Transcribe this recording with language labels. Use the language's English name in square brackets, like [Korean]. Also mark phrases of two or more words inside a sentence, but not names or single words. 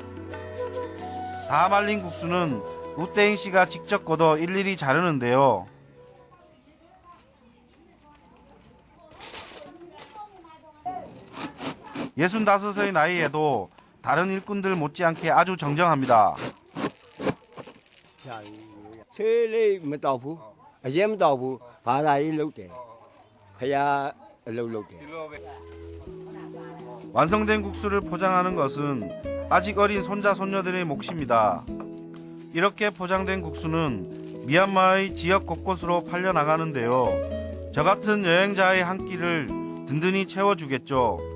[Korean] 다 말린 국수는 우땡 씨가 직접 걷어 일일이 자르는데요. 65의 나이에도 다른 일꾼들 못지않게 아주 정정합니다. [Burmese] ဆေးလေးမတောက်ဘူးအရင်မတောက်ဘူးဘာသာရေးလုပ်တယ်ဖယားအလုပ်လုပ်တယ် [Korean] 완성된 국수를 포장하는 것은 아직 어린 손자 손녀들의 몫입니다. 이렇게 포장된 국수는 미얀마의 지역 곳곳으로 팔려 나가는데요. 저 같은 여행자의 한 끼를 든든히 채워주겠죠.